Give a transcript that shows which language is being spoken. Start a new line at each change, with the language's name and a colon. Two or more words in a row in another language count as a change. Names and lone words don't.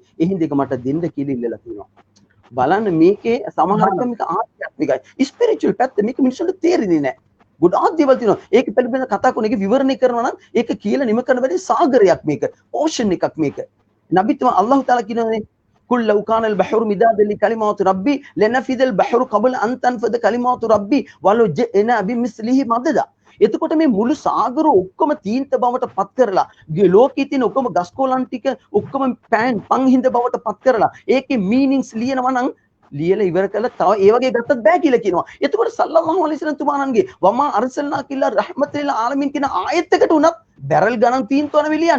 Sinhala: ඒ හින්දා ඒක මට දෙන්න කියලා ඉල්ලලා තියෙනවා. බලන්න මේකේ සමහරවිට මේක ආධ්‍යාත්මිකයි. ස්පිරිචුවල් පැත්ත මේක මිනිස්සුන්ට තේරෙන්නේ නැහැ. ගොඩාක් දේවල් තියෙනවා. ඒක පිළිබඳව කතා කරන එක විවරණය කරනවා නම් ඒක කියලා නිම කරන වැඩි සාගරයක් මේක. ඕෂන් එකක් මේක. නබිතුමා
Arabic: الله تعالى
Sinhala: කියනවානේ
Arabic: قل لو كان البحر مدادا لكلمات ربي لنفذ البحر قبل أن تنفذ كلمات ربي ولو جئنا بمثله مددا.
Sinhala: එතකොට මේ මුළු සාගර ඔක්කොම තීන්ත බවට පත් කරලා ලෝකයේ තියෙන ඔක්කොම ගස්කොලන් ටික ඔක්කොම පන් හිඳ බවට පත් කරලා ඒකේ මීනින්ග්ස් ලියනවා නම් ලියලා ඉවර කළා තව ඒ වගේ ගත්තත් බෑ කියලා කියනවා. එතකොට
Arabic: صلى الله عليه وسلم
Sinhala: තුමාණන්ගේ
Arabic: وما أرسلناك إلا رحمة للعالمين
Sinhala: කියන ආයතකට උනත් බැරල් ගණන් තීන්තවන විලියන්න.